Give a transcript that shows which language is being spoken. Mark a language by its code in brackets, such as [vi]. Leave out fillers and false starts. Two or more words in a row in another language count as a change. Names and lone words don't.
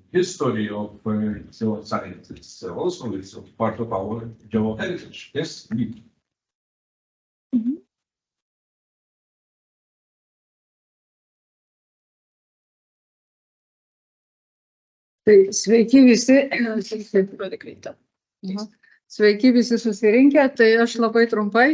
[en] history of civil sciences. Also, it's part of our geoheritage. Yes, me. [lt] Tai sveiki visi, sveiki visi susirinkę, tai aš labai trumpai